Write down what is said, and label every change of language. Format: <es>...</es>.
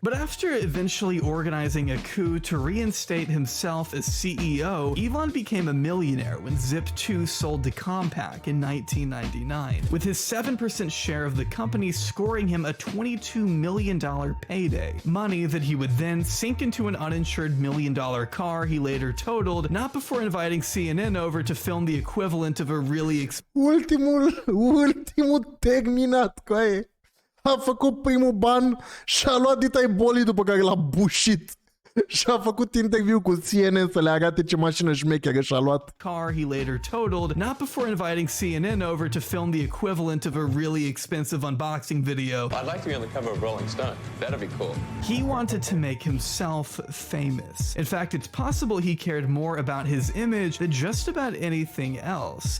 <en>But after eventually organizing a coup to reinstate himself as CEO, Elon became a millionaire when Zip2 sold to Compaq in 1999, with his 7% share of the company scoring him a $22 million payday, money that he would then sink into an uninsured $1 million car he later totaled, not before inviting CNN over to film the equivalent of a really</en> <ro>Ultimul terminat, coaie. A făcut primul ban și a luat ditai bolii după care l-a bușit. Și a făcut interviu cu CNN să le arate ce mașină șmecheră și-a luat.</ro> <en>Car he later totaled, not before inviting CNN over to film the equivalent of a really expensive unboxing video. I'd like to be on the cover of Rolling Stone. That'd be cool. He wanted to make himself famous. In fact, it's possible he cared more about his image than just about anything else.</en>